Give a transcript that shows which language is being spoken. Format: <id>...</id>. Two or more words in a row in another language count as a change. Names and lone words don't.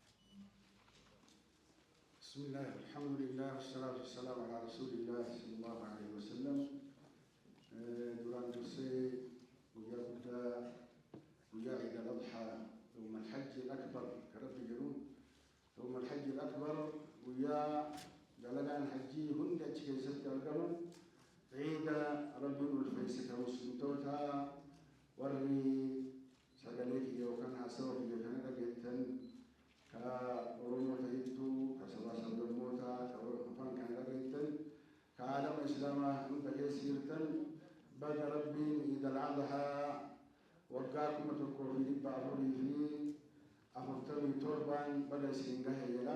<ar>بسم الله الحمد لله والصلاة والسلام على رسول الله صلى الله عليه وسلم።</ar> <om>duraan dursee guyyaa guddaa guyyaa</om> <ar>عيد الأضحى يوم الحج الأكبر</ar> <om>kan Rabbii jedhuun</om> <ar>يوم الحج الأكبر</ar> <om>ጉያ dalagaan hajjii hundi achi keessatti argaman ciida rabbiin ulfeessite muslimtoota warri sagalee kiyya yookaan haasawa kiyya kana dhageettan ka oromoo ta'ittu ka sabaa sablammoota ka afaan kana dhageettan ka aalama islaamaa hunda keessa jirtan baga rabbiin ciid al-adhaa waggaa 1447 baga isin gahe jedha.</om>